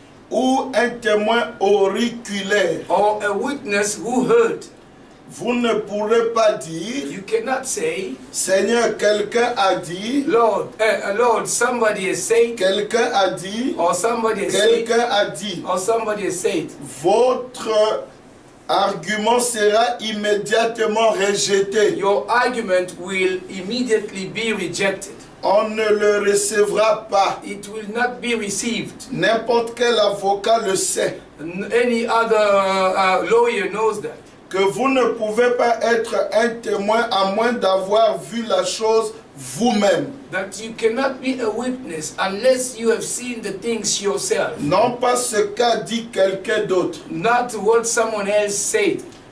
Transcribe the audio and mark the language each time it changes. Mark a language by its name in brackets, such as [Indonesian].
[French] ou un témoin auriculaire. [English] or a witness who heard. [French] Vous ne pourrez pas dire, [English] You cannot say, [French] Seigneur, quelqu'un a dit, [English] Lord, Lord, somebody has said, [French] quelqu'un a dit, [English] or somebody has said, [French] quelqu'un a dit. [English] or somebody has said. [French] Votre argument sera immédiatement rejeté. [English] Your argument will immediately be rejected. [French] On ne le recevra pas. [English] It will not be received. [French] N'importe quel avocat le sait. [English] Any other lawyer knows that. [French] Que vous ne pouvez pas être un témoin à moins d'avoir vu la chose vous-même. [English] That you cannot be a witness unless you have seen the things yourself. [French] Non pas ce qu'a dit quelqu'un d'autre. [English] Not what someone else said.